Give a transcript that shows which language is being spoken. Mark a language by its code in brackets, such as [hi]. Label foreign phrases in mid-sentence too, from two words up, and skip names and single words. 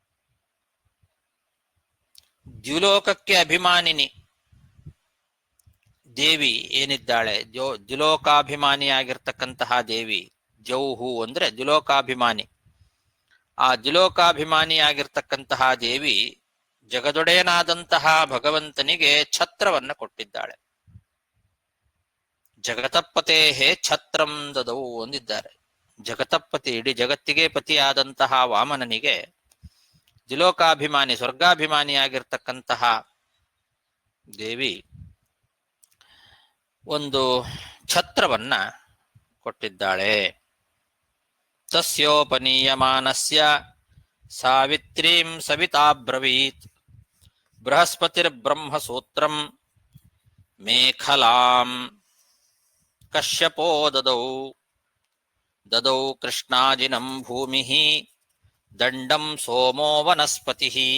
[kn] ದ್ಯುಲೋಕಕ್ಕೆ ಅಭಿಮಾನಿನಿ ದೇವಿ ಏನಿದ್ದಾಳೆ, ದ್ಯುಲೋಕಾಭಿಮಾನಿಯಾಗಿರ್ತಕ್ಕಂತಹ ದೇವಿ, ಜೌಹು ಅಂದ್ರೆ ದ್ಯುಲೋಕಾಭಿಮಾನಿ. ಆ ದ್ಯುಲೋಕಾಭಿಮಾನಿಯಾಗಿರ್ತಕ್ಕಂತಹ ದೇವಿ ಜಗದೊಡೆಯನಾದಂತಹ ಭಗವಂತನಿಗೆ ಛತ್ರವನ್ನ ಕೊಟ್ಟಿದ್ದಾಳೆ. [sa] ಜಗತಪತೇಹೇ ಛತ್ರಂ ದದೌ ಅಂದಿದ್ದಾರೆ. [kn] ಜಗತಪತಿ, ಇಡೀ ಜಗತ್ತಿಗೆ ಪತಿಯಾದಂತಹ ವಾಮನನಿಗೆ ದ್ಯುಲೋಕಾಭಿಮಾನಿ, ಸ್ವರ್ಗಾಭಿಮಾನಿಯಾಗಿರ್ತಕ್ಕಂತಹ ದೇವಿ ಒಂದು ಛತ್ರವನ್ನ ಕೊಟ್ಟಿದ್ದಾಳೆ. [sa] ತಸ್ಯೋಪನೀಯಮಾನಸ್ಯ ಸಾವಿತ್ರೀಂ ಸವಿತಾಬ್ರವೀತ್ ಬೃಹಸ್ಪತಿರ್ಬ್ರಹ್ಮಸೂತ್ರಂ ಮೇಖಲಾಂ ಕಶ್ಯಪೋ ದದೌ ದದೌ ಕೃಷ್ಣಾಜಿನಂ ಭೂಮಿಃ ದಂಡಂ ಸೋಮೋ ವನಸ್ಪತಿಃ